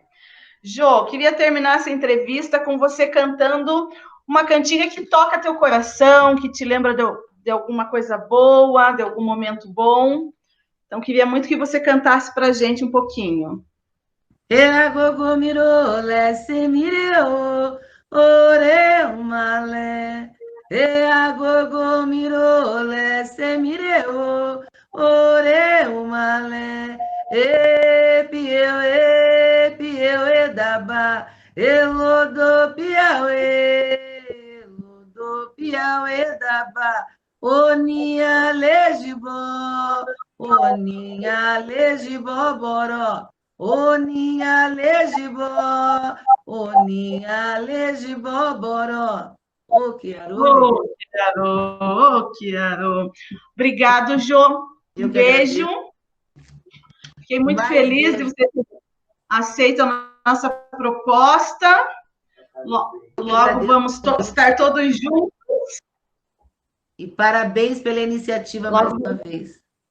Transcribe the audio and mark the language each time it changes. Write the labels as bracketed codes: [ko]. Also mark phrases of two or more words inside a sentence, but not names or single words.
[pt] Jô, queria terminar essa entrevista com você cantando uma cantiga que toca teu coração, que te lembra de alguma coisa boa, de algum momento bom. Então, queria muito que você cantasse para a gente um pouquinho. [yo] Gogo mirole se mireo, ore umale. Gogo mirole se mireo, ore umale. Pieu edaba, elodo piau edaba, onia legibo boró. Oninha legibó, boró. O Quiaro. O Quiaro. [pt] Obrigado, Jô. Um beijo. Fiquei muito feliz de você ter aceito a nossa proposta. Logo vamos estar todos juntos. E parabéns pela iniciativa mais uma vez.